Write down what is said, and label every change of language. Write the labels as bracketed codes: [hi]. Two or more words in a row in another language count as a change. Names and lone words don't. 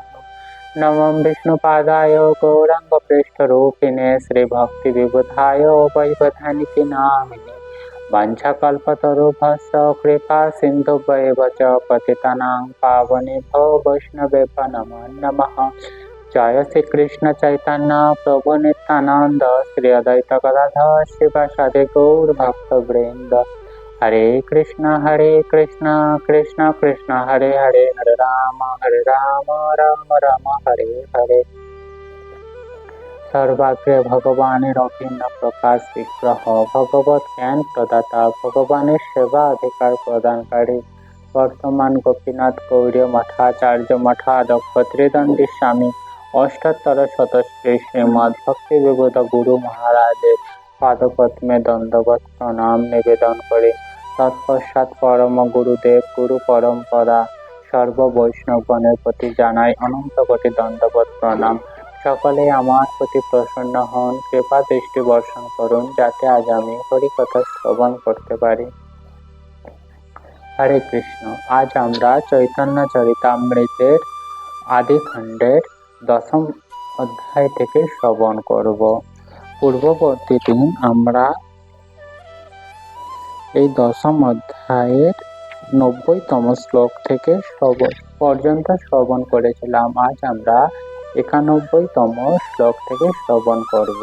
[sa] नमः विष्णुपादाय गौराङ्गप्रेष्ठरूपिणे श्रीभक्तिविबुधाय वैवधानिके नामिने वाञ्छाकल्पतरुभ्यश्च कृपासिन्धुभ्येव च पतितानां पावनेभ्यो वैष्णवेभ्यो नमो नमः। जय श्रीकृष्ण चैतन्य प्रभु नित्यानंद श्री अद्वैत गदाधर शिवासादि गौरभक्तवृंद। हरे कृष्ण कृष्ण कृष्ण हरे हरे राम राम राम हरे हरे। [bn] সর্বাগ্রে ভগবানের অভিন্ন প্রকাশ বিগ্রহ ভগবত জ্ঞান প্রদাতা ভগবানের সেবা অধিকার প্রদানকারী বর্তমান গোপীনাথ গৌড়ীয় মঠাচার্য মঠাধ্যক্ষ ত্রিদণ্ডী স্বামী অষ্টোত্তর শতশ্রী শ্রীমদ্ ভক্তি বিবুধ গুরু মহারাজের পাদপদ্মে দণ্ডবৎ প্রণাম নিবেদন করে তৎপশ্চাৎ পরম গুরুদেব গুরু পরম্পরা সর্ব বৈষ্ণবগণের প্রতি জানাই অনন্ত কোটি দণ্ডবৎ প্রণাম। সকলে আমার প্রতি প্রসন্ন হন কৃপা দৃষ্টি বর্ষণ করুন যাতে আজ আমি হরিকথা শ্রবণ করতে পারি। [sa] हरे कृष्ण। [bn] আজ আমরা চৈতন্য চরিতামৃতের আদি খণ্ডের দশম অধ্যায় থেকে শ্রবণ করব। পূর্ববর্তী দিন আমরা এই দশম অধ্যায়ের 90তম শ্লোক থেকে পর্যন্ত শ্রবণ করেছিলাম। আজ আমরা 91তম শ্লোক থেকে শ্রবণ করব।